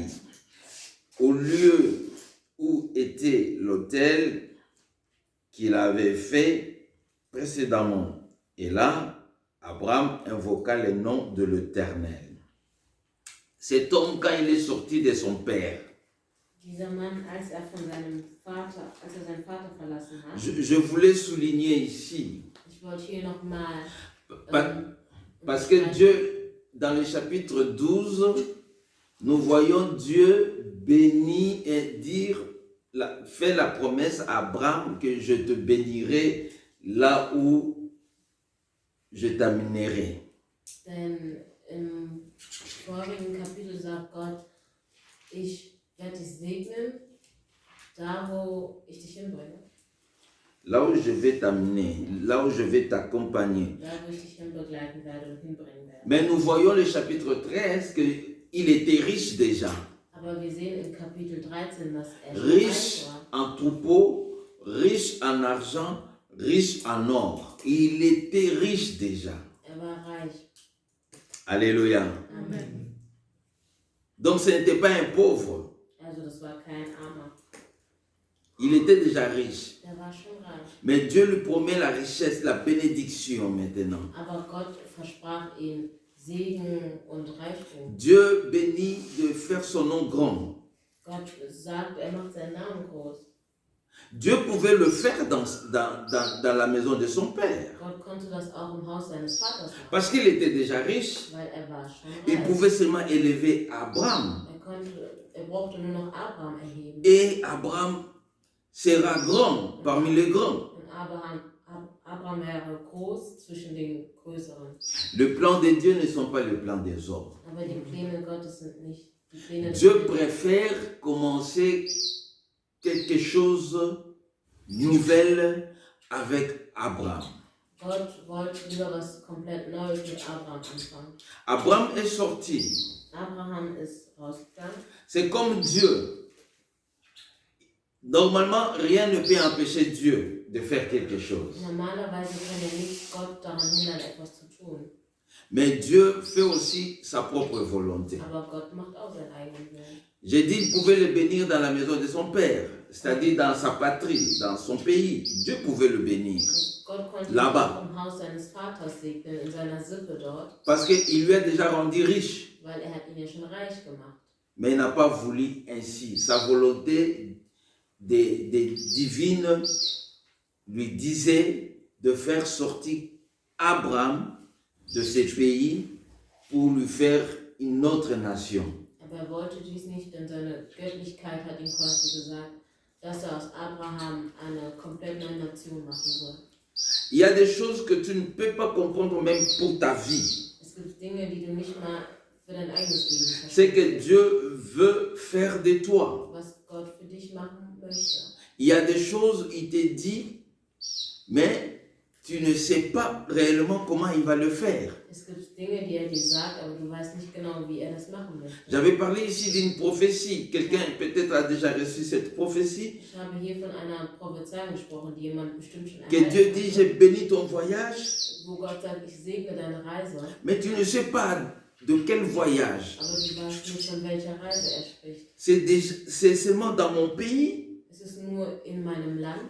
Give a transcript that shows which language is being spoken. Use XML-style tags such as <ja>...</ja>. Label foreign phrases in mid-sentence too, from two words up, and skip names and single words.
<fr>Au lieu où était l'autel qu'il avait fait précédemment. Et là, Abraham invoqua le nom de l'Éternel. Cet homme, quand il est sorti de son père,</fr> <de>Dieser Mann, als er seinen Vater verlassen hat,</de> <fr>je voulais souligner ici,</fr> <de>ich wollte hier nochmal,</de> <fr>parce que Dieu, dans le chapitre 12, nous voyons Dieu bénir et fait la promesse à Abraham que je te bénirai là où je t'amènerai.</fr> <de>Denn im vorigen Kapitel sagt Gott, ich werde dich segnen, da wo ich dich hinbringe.</de> <fr>Là où je vais t'amener, là où je vais t'accompagner.</fr> <de>Da wo ich dich hinbegleiten werde und hinbringen werde.</de> <fr>Mais nous voyons le chapitre 13 qu'il était riche déjà.</fr> <de>Aber wir sehen im Kapitel 13, dass er</de> <fr>Riche</fr> <de>reich war.</de> <fr>en troupeau, riche en argent, riche en or. Il était riche déjà.</fr> <de>Er war reich.</de> <fr>Alléluia. Amen. Donc ce n'était pas un pauvre.</fr> <de>Also das war kein Armer.</de> <fr>Il était déjà riche.</fr> <de>Er war schon reich.</de> <fr>Mais Dieu lui promet la richesse, la bénédiction maintenant.</fr> <de>Aber Gott versprach ihm Segen und Reichtum.</de> <fr>Dieu bénit de faire son nom grand.</fr> <de>Gott sagt, er macht seinen Namen groß.</de> <fr>Dieu pouvait le faire dans la maison de son père.</fr> <de>Gott konnte das auch im Haus seines Vaters machen.</de> <fr>Parce qu'il était déjà riche.</fr> <de>Weil er war schon</de> <fr>Il</fr> <de>reich.</de> <fr>pouvait seulement élever Abraham.</fr> <de>Er brauchte nur noch Abraham erheben.</de> <fr>Et Abraham sera grand parmi les grands.</fr> <de>Und Abraham wäre groß zwischen den Größeren.</de> <fr>Le plan de Dieu ne sont pas le plan des hommes.</fr> <de>Aber die Pläne Gottes sind nicht die Pläne des</de> <fr>Dieu</fr> <de>Menschen.</de> <fr>préfère commencer quelque chose nouvelle avec Abraham.</fr> <de>Gott wollte lieber was komplett Neues mit Abraham anfangen.</de> <fr>Abraham est sorti.</fr> <de>Abraham ist rausgegangen.</de> <fr>C'est comme Dieu. Normalement, rien ne peut empêcher Dieu de faire quelque chose.</fr> <de>Normalerweise kann er nicht Gott daran hindern, etwas zu tun.</de> <fr>Mais Dieu fait aussi sa propre volonté.</fr> <de>Aber Gott macht auch seinen eigenen Willen.</de> <fr>J'ai dit qu'il pouvait le bénir dans la maison de son père, c'est-à-dire dans sa patrie, dans son pays. Dieu pouvait le bénir.</fr> <de>Gott konnte ihn</de> <fr>Là-bas.</fr> <de>auch im Haus seines Vaters segnen, in seiner Sippe dort,</de> <fr>Parce qu'il lui a déjà rendu riche.</fr> <de>weil er hat ihn ja schon reich gemacht.</de> <fr>Mais il n'a pas voulu ainsi. Sa volonté divine lui disait de faire sortir Abraham de ce pays pour lui faire une autre nation.</fr> <de>Aber er wollte dies nicht, denn seine Göttlichkeit hat ihm quasi gesagt, dass er aus Abraham eine komplett neue Nation machen soll.</de> <fr>Il y a des choses que tu ne peux pas comprendre même pour ta vie.</fr> <de>Es gibt Dinge, die du nicht mal für dein eigenes Leben</de> <fr>C'est</fr> <de>verstehst,</de> <fr>que Dieu veut faire de toi.</fr> <de>was Gott für dich machen möchte.</de> <fr>Il y a des choses, il te dit, mais tu ne sais pas réellement comment il va le faire.</fr> <de>Es gibt Dinge, die er dir sagt, aber du weißt nicht genau, wie er das machen möchte.</de> <fr>J'avais parlé ici d'une prophétie. Quelqu'un peut-être a déjà reçu cette prophétie.</fr> <de>Ich habe hier von einer Prophezeiung gesprochen, die jemand bestimmt schon</de> <fr>Que Dieu</fr> <de>erhalten</de> <fr>dit,</fr> <de>hat,</de> <fr>j'ai béni ton voyage,</fr> <de>wo Gott sagt, ich segne deine Reise,</de> <fr>mais tu ne sais pas de quel voyage.</fr> <de>aber du weißt nicht, von welcher Reise er spricht.</de> <fr>C'est seulement dans mon pays</fr> <de>Es ist nur in meinem Land</de>